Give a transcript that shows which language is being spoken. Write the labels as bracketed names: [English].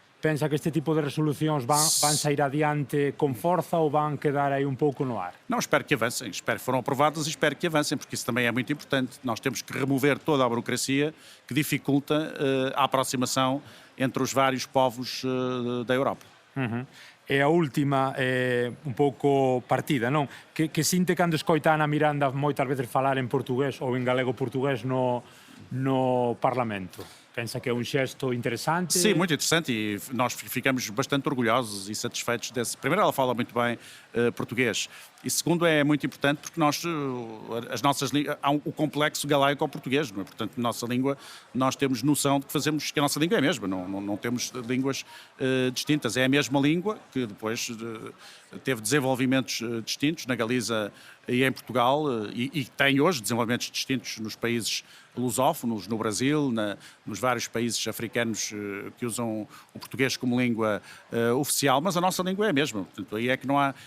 [Galician] Pensa que este tipo de resolucións van sair adiante con forza ou van quedar aí un pouco no ar? [Portuguese] Não, espero que avancem, espero que foram aprovadas e espero que avancem, porque isso também é muito importante. Nós temos que remover toda a burocracia que dificulta a aproximação entre os vários povos da Europa. [Galician] E a última, un pouco partida, non? Que sinte cando escoita Ana Miranda moitas veces falar en portugués ou en galego-portugués no Parlamento? [Portuguese] Pensa que é um gesto interessante? Sim, muito interessante e nós ficamos bastante orgulhosos e satisfeitos desse. Primeiro, ela fala muito bem português e segundo, é muito importante porque nós, as nossas há o complexo galaico ao português, não é? Portanto, nossa língua, nós temos noção de que a nossa língua é a mesma, não temos línguas distintas, é a mesma língua que depois teve desenvolvimentos distintos na Galiza e em Portugal e tem hoje desenvolvimentos distintos nos países lusófonos, no Brasil, nos vários países africanos que usam o português como língua oficial, mas a nossa língua é a mesma. Portanto, aí é que não há.